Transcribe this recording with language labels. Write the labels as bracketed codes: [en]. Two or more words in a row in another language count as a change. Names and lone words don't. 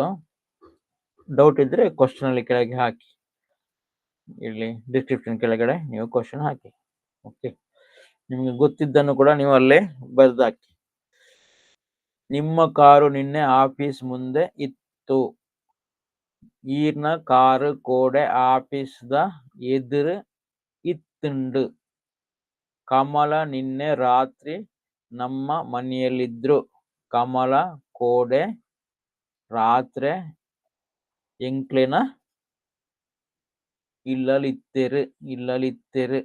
[kn] ಡೌಟ್ ಇದ್ರೆ ಕ್ವಶನ್ ಅಲ್ಲಿ ಕೆಳಗೆ ಹಾಕಿ, ಇಲ್ಲಿ ಡಿಸ್ಕ್ರಿಪ್ಷನ್ ಕೆಳಗಡೆ ನೀವು ಕ್ವಶನ್ ಹಾಕಿ. ಓಕೆ, ನಿಮ್ಗೆ ಗೊತ್ತಿದ್ದನ್ನು ಕೂಡ ನೀವು ಅಲ್ಲೇ ಬರೆದು ಹಾಕಿ. ನಿಮ್ಮ ಕಾರು ನಿನ್ನೆ ಆಫೀಸ್ ಮುಂದೆ ಇತ್ತು. [tcy] ಈರ್ನ ಕಾರು ಕೋಡೆ ಆಫೀಸ್ದ ಎದುರು ಇತ್ತುಂಡು. [kn] ಕಮಲ ನಿನ್ನೆ ರಾತ್ರಿ ನಮ್ಮ ಮನೆಯಲ್ಲಿದ್ರು. [tcy] ಕಮಲ ಕೋಡೆ ರಾತ್ರಿ ಎಂಕ್ಲೆನ ಇಲ್ಲಲಿತ್ತೆರು.